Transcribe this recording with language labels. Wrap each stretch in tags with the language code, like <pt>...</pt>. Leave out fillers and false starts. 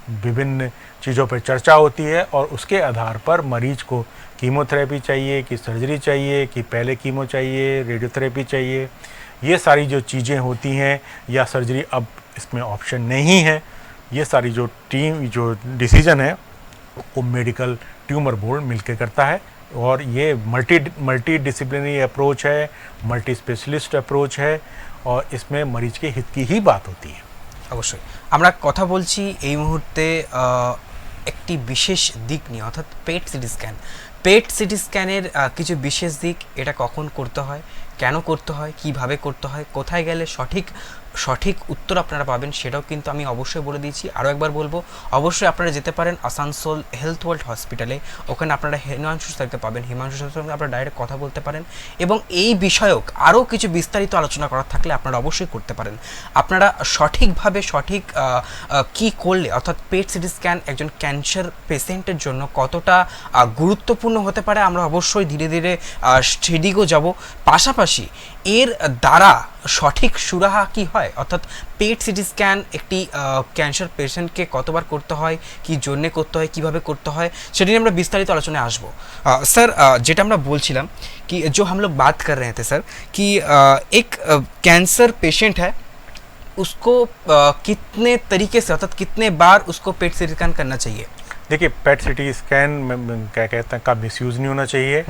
<hi>विभिन्न चीज़ों पर चर्चा होती है और उसके आधार पर मरीज को कीमोथेरेपी चाहिए कि सर्जरी चाहिए कि पहले कीमो चाहिए, रेडियोथेरेपी चाहिए, ये सारी जो चीज़ें होती हैं, या सर्जरी अब इसमें ऑप्शन नहीं है, ये सारी जो डिसीजन है वो मेडिकल ट्यूमर बोर्ड मिलकर करता है। और ये मल्टी डिसिप्लिनरी अप्रोच है, मल्टी स्पेशलिस्ट अप्रोच है, और इसमें मरीज के हित की ही बात होती है।</hi> <bn>অবশ্যই আমরা কথা বলছি এই মুহূর্তে একটি বিশেষ দিক নিয়ে, অর্থাৎ PET CT scan. PET CT স্ক্যানের কিছু বিশেষ দিক, এটা কখন করতে হয়, কেন করতে হয়, কিভাবে করতে হয়, কোথায় গেলে সঠিক উত্তর আপনারা পাবেন সেটাও কিন্তু আমি অবশ্যই বলে দিয়েছি। আরও একবার বলবো, অবশ্যই আপনারা যেতে পারেন আসানসোল হেলথ ওয়ার্ল্ড হসপিটালে। ওখানে আপনারা হিমাংশু স্যারকে পাবেন। হিমাংশু স্যারের সঙ্গে আপনারা ডাইরেক্ট কথা বলতে পারেন, এবং এই বিষয়ক আরও কিছু বিস্তারিত আলোচনা করার থাকলে আপনারা অবশ্যই করতে পারেন। আপনারা সঠিকভাবে কি করলে, অর্থাৎ পেট সিটি স্ক্যান একজন ক্যান্সার পেশেন্টের জন্য কতটা গুরুত্বপূর্ণ হতে পারে, আমরা অবশ্যই ধীরে ধীরে সেদিকেও যাব। পাশাপাশি এর দ্বারা সঠিক সুরাহা কি হয়, অর্থাৎ পেট সিটি স্ক্যান একটি ক্যান্সার পেশেন্টকে কতবার করতে হয়, কি জন্যে করতে হয়, কিভাবে করতে হয়, সেটা নিয়ে আমরা বিস্তারিত আলোচনায় আসবো। স্যার, যেটা আমরা বলছিলাম</bn> <hi>कि जो हम लोग बात कर रहे थे सर कि एक कैंसर पेशेंट है, उसको कितने तरीके से, अर्थात कितने बार उसको पेट सिटी स्कैन करना चाहिए? देखिए, पेट सिटी स्कैन क्या कहते हैं का मिसयूज़ नहीं होना चाहिए</hi>